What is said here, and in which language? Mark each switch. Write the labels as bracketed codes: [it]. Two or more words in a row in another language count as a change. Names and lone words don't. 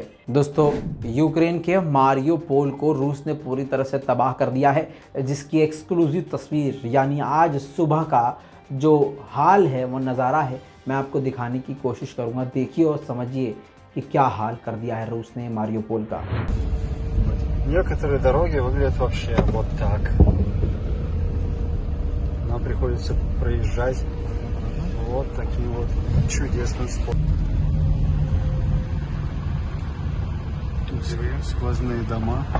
[hi] दोस्तों, यूक्रेन के मारियोपोल को रूस ने पूरी तरह से तबाह कर दिया है, जिसकी एक्सक्लूसिव तस्वीर यानी आज सुबह का जो हाल है, वो नज़ारा है, मैं आपको दिखाने की कोशिश करूँगा। देखिए और समझिए कि क्या हाल कर दिया है रूस ने मारियोपोल का। [ru] Некоторые дороги выглядят вообще вот так. Нам приходится проезжать вот таким вот чудесным способом. Тут сквозные дома.